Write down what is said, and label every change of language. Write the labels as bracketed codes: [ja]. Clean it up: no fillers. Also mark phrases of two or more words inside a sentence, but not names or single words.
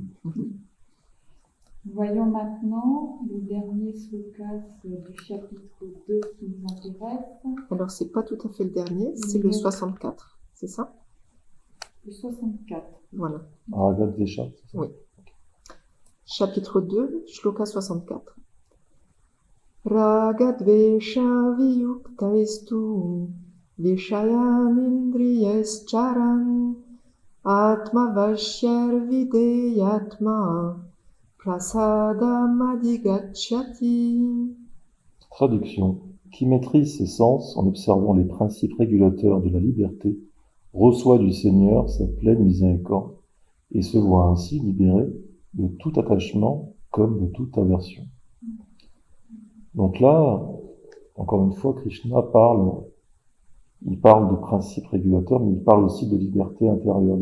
[fr] Voyons maintenant le dernier slokas du chapitre 2 qui nous intéresse. Alors, c'est pas tout à fait le dernier, c'est le 64, c'est ça? Le 64. Voilà. Ragat Desha, c'est ça? Oui. Chapitre 2, shloka 64. [sa] Ragadvesha viyuktaistu vishayan indriyascharan atmavashyar videyatma prasadam adigacchati. [fr] Traduction. Qui maîtrise ses sens en observant les principes régulateurs de la liberté reçoit du Seigneur sa pleine miséricorde et se voit ainsi libéré de tout attachement comme de toute aversion. Donc là, encore une fois, Krishna parle de principes régulateurs, mais il parle aussi de liberté intérieure.